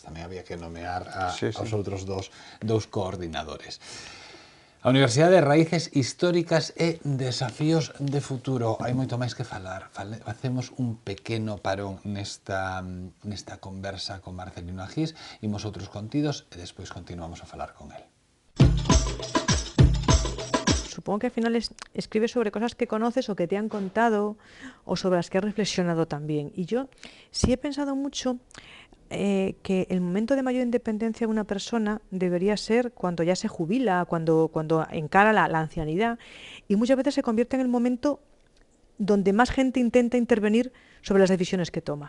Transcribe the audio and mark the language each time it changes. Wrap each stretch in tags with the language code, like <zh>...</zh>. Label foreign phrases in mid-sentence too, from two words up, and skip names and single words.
<gl>Tamén había que nomear aos outros dous coordinadores. A Universidade, Raíces Históricas e Desafíos de Futuro. Hai moito máis que falar. Facemos un pequeno parón nesta conversa con Marcelino Agís, imos outros contidos e despois continuamos a falar con el.</gl> <es>Supongo que al final escribes sobre cosas que conoces o que te han contado o sobre las que has reflexionado también. Y yo sí he pensado mucho que el momento de mayor independencia de una persona debería ser cuando ya se jubila, cuando encara la ancianidad, y muchas veces se convierte en el momento donde más gente intenta intervenir sobre las decisiones que toma.</es>